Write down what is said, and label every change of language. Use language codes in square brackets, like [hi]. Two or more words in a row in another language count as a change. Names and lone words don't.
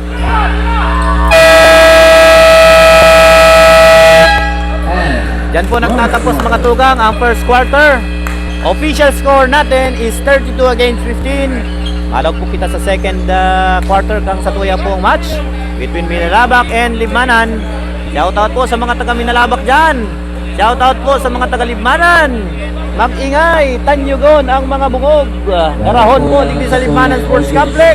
[bik] Diyan po nagtatapos mga tugang ang [en] first quarter. Official score natin is 32 against 15. [bik] Alog po kita sa [en] second quarter [bik] kang sa tuya pong [en] match between [bik] Minalabak and Libmanan. [tl] Shoutout po sa mga taga Minalabak dyan. Shoutout po sa mga taga Libmanan. [bik] Mag-ingay, tanyugon ang mga bungog. Darahon po, ligdi sa Libmanan Sports Complex.